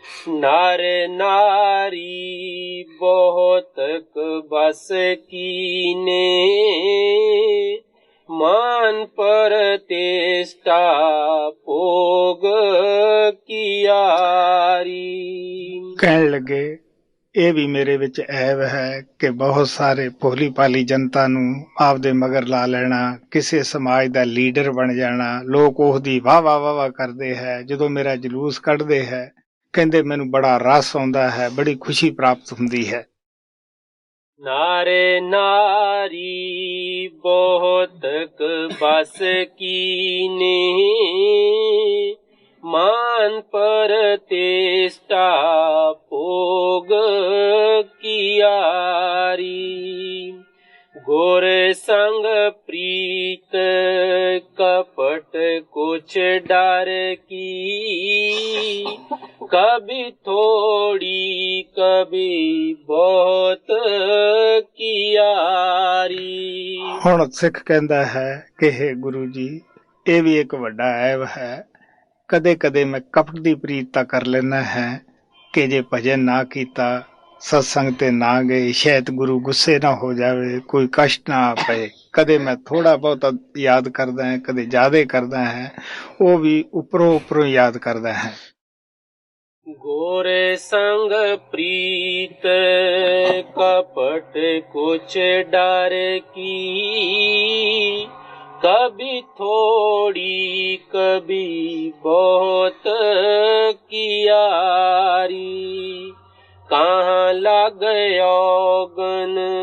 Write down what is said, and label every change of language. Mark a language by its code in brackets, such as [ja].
[hi] नर नारी बहुत बस कीने, मान प्रतिष्ठा भोग कियारी। [pa] ਕਹਿਣ ਲੱਗੇ ਇਹ ਵੀ ਮੇਰੇ ਵਿੱਚ ਐਬ ਹੈ ਕਿ ਬਹੁਤ ਸਾਰੇ ਭੋਲੀ ਭਾਲੀ ਜਨਤਾ ਨੂੰ ਆਪਦੇ ਮਗਰ ਲਾ ਲੈਣਾ, ਕਿਸੇ ਸਮਾਜ ਦਾ ਲੀਡਰ ਬਣ ਜਾਣਾ। ਲੋਕ ਉਹਦੀ ਵਾਹ ਵਾਹ ਵਾਹ ਕਰਦੇ ਹੈ, ਜਦੋਂ ਮੇਰਾ ਜਲੂਸ ਕੱਢਦੇ ਹੈ ਕਹਿੰਦੇ ਮੈਨੂੰ ਬੜਾ ਰਸ ਆਉਂਦਾ ਹੈ, ਬੜੀ ਖੁਸ਼ੀ ਪ੍ਰਾਪਤ ਹੁੰਦੀ ਹੈ। [hi] नारे नारी बहुत बस कीने, मान प्रतिष्ठा भोग कियारी गुर संग प्रीत कपट कुछ डर की कभी थोड़ी कभी बहुत कियारी। [pa] ਹੁਣ ਸਿੱਖ ਕਹਿੰਦਾ ਹੈ ਕਿ हे ਗੁਰੂ ਜੀ, ਇਹ ਵੀ ਇੱਕ ਵੱਡਾ ਐਬ ਹੈ। ਕਦੇ ਕਦੇ ਮੈਂ ਕਪਟ ਦੀ ਪ੍ਰੀਤ ਤਾਂ ਕਰ ਲੈਣਾ ਹੈ ਕਿ ਜੇ ਭਜਨ ਨਾ ਕੀਤਾ, ਸਤਸੰਗ ਤੇ ਨਾ ਗਏ, ਸ਼ਾਇਦ ਗੁਰੂ ਗੁੱਸੇ ਨਾ ਹੋ ਜਾਵੇ, ਕੋਈ ਕਸ਼ਟ ਨਾ ਪਏ। ਕਦੇ ਮੈਂ ਥੋੜਾ ਬਹੁਤਾ ਯਾਦ ਕਰਦਾ ਹੈ, ਕਦੇ ਜ਼ਿਆਦਾ ਕਰਦਾ ਹੈ, ਉਹ ਵੀ ਉੱਪਰੋਂ ਯਾਦ ਕਰਦਾ ਹੈ। [hi] ਗੁਰ ਸੰਗ ਪ੍ਰੀਤ ਕਪਟ ਕੁਛ ਡਰ ਕੀ कभी थोड़ी कभी बहुत कियारी कहाँ लग औगन